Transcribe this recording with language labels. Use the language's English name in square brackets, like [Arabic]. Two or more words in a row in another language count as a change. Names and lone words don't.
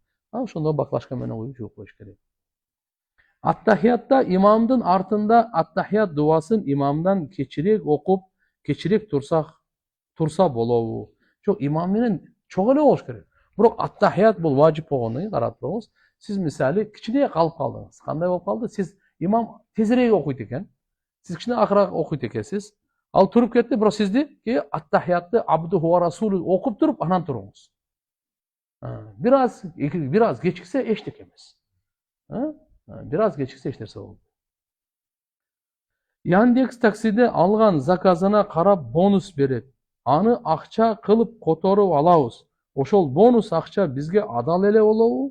[Kyrgyz] Ошондо баклажка менен куюп жууп коюш керек. Аттахиятта имамдын артында аттахият дуасын имамдан кечирээк окуп, кечирээк турса болобу? Жок, имам менен чоң эле болуш керек. Бирок аттахият бул важип болгондон кийин карап туруңуз. Сиз мисалы кичине калып калдыңыз. Кандай болуп калды? Сиз имам тезирээк окуйт экен. Сиз кичине акыраак окуйт экенсиз. Ал туруп кетти, бирок сизди аттахиятты [Arabic] عبده ورسوله [Kyrgyz] окуп туруп анан туруңуз. Бираз кечиксе эчтеке эмес. Бираз кечиксе эч нерсе болбойт. Яндекс таксиде алган заказына карап бонус берет. Аны акча кылып которуп алабыз. Ошол бонус акча бизге адал эле болобу?